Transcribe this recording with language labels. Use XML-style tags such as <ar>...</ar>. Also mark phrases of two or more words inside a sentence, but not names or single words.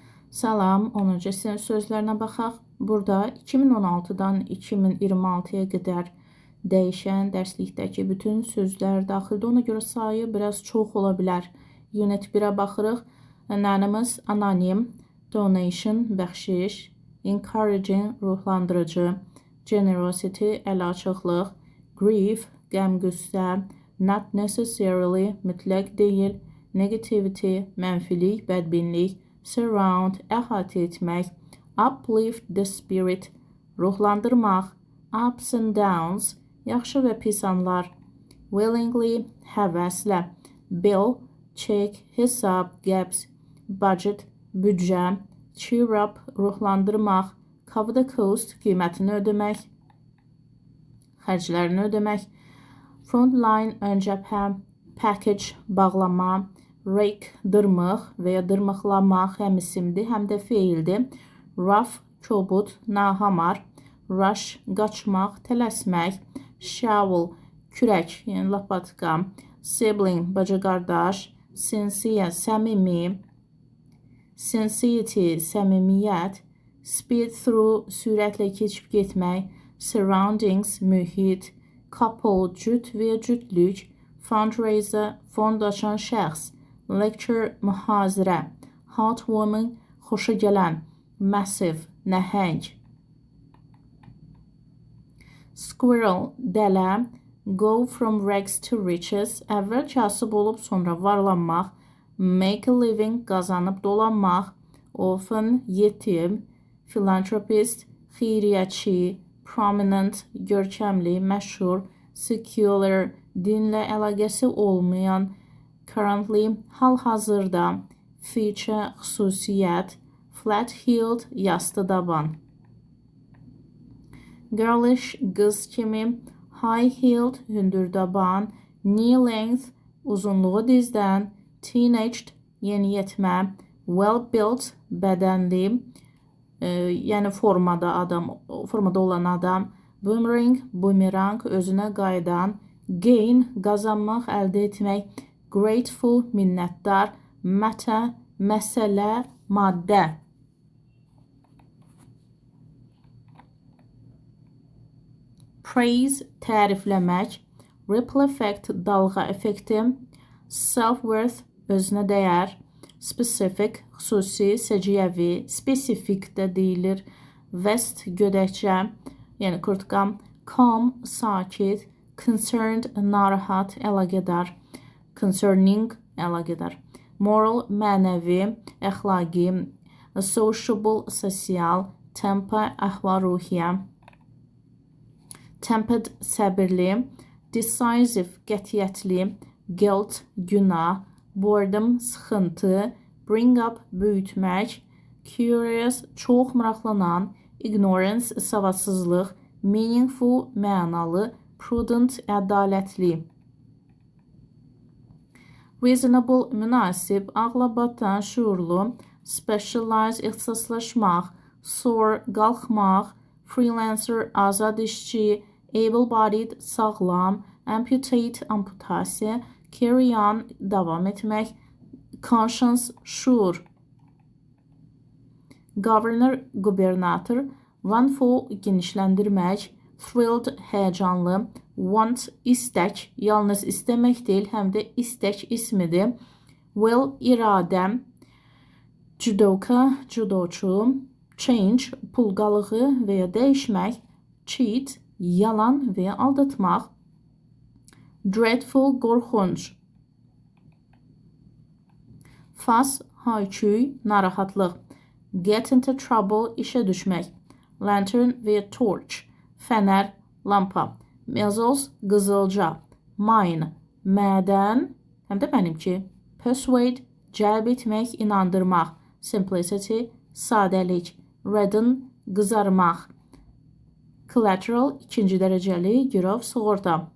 <az>Salam, 10-cu sinif sözlərinə baxaq. Burada 2016-dan 2026-ya qədər dəyişən dərslikdəki bütün sözlər daxildir. Ona görə sayı biraz çox ola bilər. Unit 1-ə baxırıq. Anonymous, anonim, donation, bəxşiş, encouraging, ruhlandırıcı, generosity, əlaçıqlıq, grief, qəm-qüssə,</az> <en>not necessarily,</en> <az>mütləq deyil, negativity, mənfilik, bədbinlik, surround, əhatə etmək,</az> <en>uplift the spirit, ruhlandırmaq, ups and downs,</en> <az>yaxşı və pis anlar, willingly, həvəslə,</az> <en>bill, check,</en> <az>hesab, qəbz, budget, büdcə,</az> <en>cheer up, ruhlandırmaq, cover the cost,</en> <az>qiymətini ödəmək, xərclərini ödəmək,</az> <en>front line,</en> <az>ön cəbhə, package, bağlama, rake, dırmıq və ya dırmıqlamaq həm isimdir, həm də feildir. Rough, kobud, nahamar, rush, qaçmaq, tələsmək, shovel, kürək, yəni lapatka, sibling, bacı qardaş, sincere, səmimi, sincerity, səmimiyyət,</az> <en>speed through,</en> <az>sürətlə keçib getmək, surroundings, mühit, couple, cüt və ya cütlük, fundraiser, fond açan şəxs, lecture, mühazirə,</az> <en>hot woman,</en> <az>xoşa gələn, massive, nəhəng, squirrel, dələ,</az> <en>go from rags to riches,</en> <az>əvvəl kasıb olub sonra varlanmaq,</az> <en>make a living,</en> <az>qazanıb dolanmaq, orphan, yetim, philanthropist, xeyriyyətçi, prominent, görkəmli, məşhur, secular, dinlə əlaqəsi olmayan, currently, hal-hazırda, feature, xüsusiyyət, flat-heeled, yastı daban. Girlish, qız kimi, high-heeled, hündür daban, knee-length, uzunluğu dizdən, teenaged, yeniyetmə,</az> <en>well-built,</en> <az>bədənli, yəni formada olan adam, boomerang, bumerang, özünə qayıdan, gain, qazanmaq, əldə etmək, grateful, minnətdar, matter, məsələ, maddə. Praise, tərifləmək,</az> <en>ripple effect,</en> <az>dalğa effekti,</az> <en>self-worth,</en> <az>özünə dəyər, specific, xüsusi, səciyyəvi, spesifik də deyilir, vest, gödəkçə, yəni kurtka, calm, sakit, concerned, narahat, əlaqədar, concerning, əlaqədar, moral, mənəvi, əxlaqi, sociable, sosial, temper, əhval-ruhiyyə, tempered, səbirli, decisive, qətiyyətli, guilt, günah, boredom, sıxıntı,</az> <en>bring up,</en> <az>böyütmək, curious, çox maraqlanan, ignorance, savadsızlıq, meaningful, mənalı, prudent, ədalətli. Reasonable, münasib, ağla batan, şuurlu, specialize, ixtisaslaşmaq, soar, qalxmaq, freelancer, azad işçi, able-bodied, sağlam, amputate, amputasiya,</az> <en>carry on,</en> <az>davam etmək, conscience, şuur.</az> <en>Governor, gubernator, run for,</en> <az>genişləndirmək, thrilled, həyəcanlı, want, istək, yalnız istəmək deyil, həm də istək ismidir, will, iradə, judoka, judoçu, change, pul qalığı və ya dəyişmək, cheat, yalan və ya aldatmaq, dreadful, qorxunc, fuss, hayküy, narahatlıq,</az> <en>get into trouble,</en> <az>işə düşmək, lantern və ya torch, fənər, lampa, measles, qızılca, mine, mədən, həm də mənimki, persuade, cəlb etmək, inandırmaq, simplicity, sadəlik, redden, qızarmaq, collateral, ikinci dərəcəli, girov, sığorta,</az>